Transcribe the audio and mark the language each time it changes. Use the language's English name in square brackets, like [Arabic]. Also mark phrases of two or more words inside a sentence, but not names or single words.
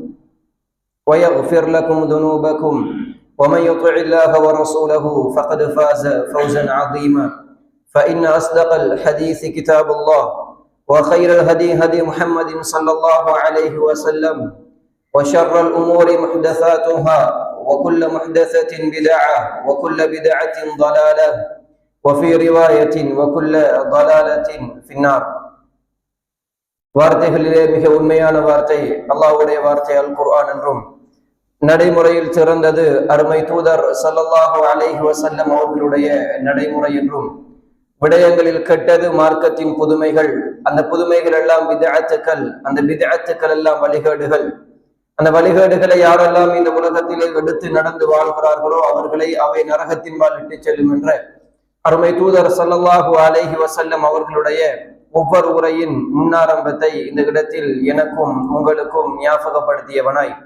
[Arabic] ويغفر لكم ذنوبكم ومن يطع الله ورسوله فقد فاز فوزا عظيما فإن أصدق الحديث كتاب الله وخير الهدي هدي محمد صلى الله عليه وسلم وشر الأمور محدثاتها وكل محدثة بدعة وكل بدعة ضلالة وفي رواية وكل ضلالة في النار. [Tamil] வார்த்தைகளிலே மிக உண்மையான வார்த்தை அல்லாஹ்வுடைய வார்த்தை அல் குர்ஆன் என்றும் நடைமுறையில் சிறந்தது அருமை தூதர் [Arabic] صلى الله عليه [Tamil] வஸல்லம் அவர்களுடைய நடைமுறை என்றும் விடயங்களில் கெட்டது மார்க்கத்தின் புதுமைகள், அந்த புதுமைகள் எல்லாம் பித்அத்துக்கள், அந்த பித்அத்துக்கள் எல்லாம் வழிகேடுகள், அந்த வழிகேடுகளை யாரெல்லாம் இந்த உலகத்திலே எடுத்து நடந்து வாழ்கிறார்களோ அவர்களை அவை நரகத்தின் பால் இட்டு செல்லும் என்ற அருமை தூதர் [Arabic] صلى الله عليه وسلم [Tamil] அவர்களுடைய ஒவ்வொரு உரையின் முன்னாரம்பத்தை இந்த இடத்தில் எனக்கும் உங்களுக்கும் ஞாபகப்படுத்தியவனாய்,